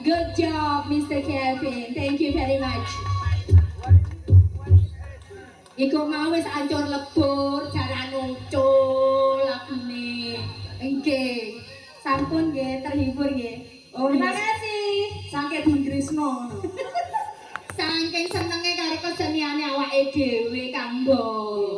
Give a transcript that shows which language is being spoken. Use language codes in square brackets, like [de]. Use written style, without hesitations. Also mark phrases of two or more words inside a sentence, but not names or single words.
[en] Good job, Mr. Kevin. Thank you very much. [jv] Iku mau wis ancur lebur, jalan ucul lagune. Nggih. Sampun nggih, terhibur nggih. Oh, [id] terima kasih. [jv] Saking Inggrisno. Saking senenge karo keseniane awake dhewe, Kang Mbok.